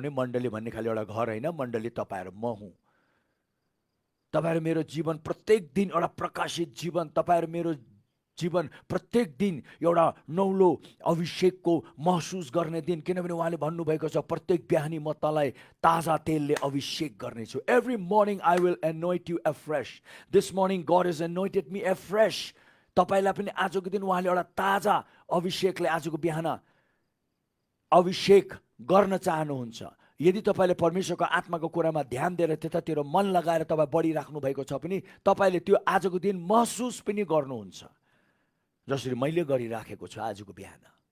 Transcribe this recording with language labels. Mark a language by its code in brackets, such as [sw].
[ne] मण्डली भन्ने खालि एउटा घर होइन, मण्डली तपाईँहरू म हुँ। तपाईँहरू मेरो जीवन प्रत्येक दिन एउटा प्रकाशित जीवन, तपाईँहरू मेरो जीवन प्रत्येक दिन एउटा नौलो अभिषेकको महसुस गर्ने दिन। किनभने उहाँले भन्नुभएको छ प्रत्येक बिहानी म तँलाई ताजा तेलले अभिषेक गर्नेछु। [en] Every morning I will anoint you afresh. This morning God is anointed me afresh. [ne] तपाईँलाई पनि आजको दिन उहाँले एउटा ताजा अभिषेकले आजको बिहान अभिषेक गर्न चाहनुहुन्छ। यदि तपाईँले परमेश्वरको आत्माको कुरामा ध्यान दिएर त्यतातिर मन लगाएर तपाईँ बढिराख्नु भएको छ पनि, तपाईँले त्यो आजको दिन महसुस पनि गर्नुहुन्छ, जसरी मैले गरिराखेको छु आजको बिहान।